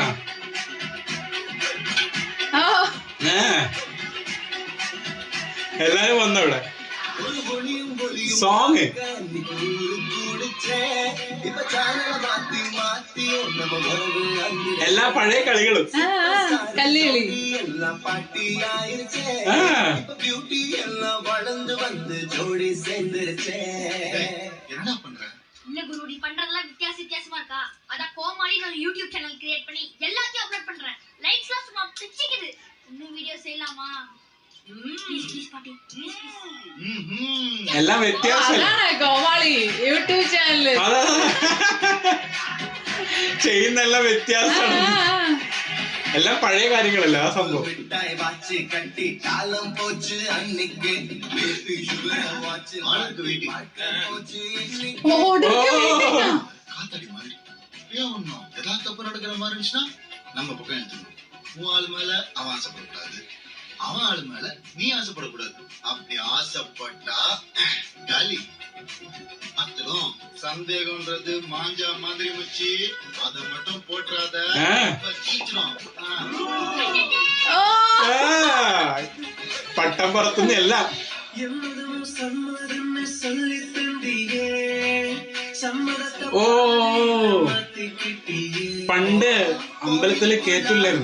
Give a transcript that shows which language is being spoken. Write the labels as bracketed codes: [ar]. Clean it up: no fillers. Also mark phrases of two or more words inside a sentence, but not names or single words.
[ml] എല്ലാരും വന്നവിടെ സോങ്. എല്ലാ പഴയ കളികളും കല്ലുകളി. [ta] என்ன பண்ற? இல்ல குருடி பண்றதெல்லாம் வித்தியாசமா இருக்கா? அத கோமாளின்னு ஒரு யூடியூப் [en] channel create [ta] பண்ணி எல்லாத்தையும் அப்லோட் பண்றேன். லைக்ஸ்லாம் சும்மா பிச்சிக்குது. இன்னும் வீடியோ செய்யலாமா? ப்ளீஸ் பாட்டி ப்ளீஸ். [ml] എല്ലാം വ്യത്യാസം. കോമാളി യൂട്യൂബ് ചാനല് ചെയ്യുന്നെല്ലാം വ്യത്യാസമാണ്. എല്ലാം പഴയ കാര്യങ്ങളല്ല ആ സംഭവം. [ta] தப்பு நடக்கிற மாதிரி இருந்துச்சுன்னா நம்ம பக்கம் எடுத்துக்கணும். உன் ஆளு மேல அவன் ஆசைப்படக்கூடாது, அவன் ஆளு மேல நீ ஆசைப்படக்கூடாது. அப்படி ஆசைப்பட்டா காலி. அத்தரும் சந்தேகம்ன்றது மாஞ்சா மாதிரி வச்சு அத மட்டும் போட்டுறாத. [ml] പട്ടം പറത്തുന്ന എല്ലാം ഓ പണ്ട് അമ്പലത്തില് കേറ്റില്ലായിരുന്നു.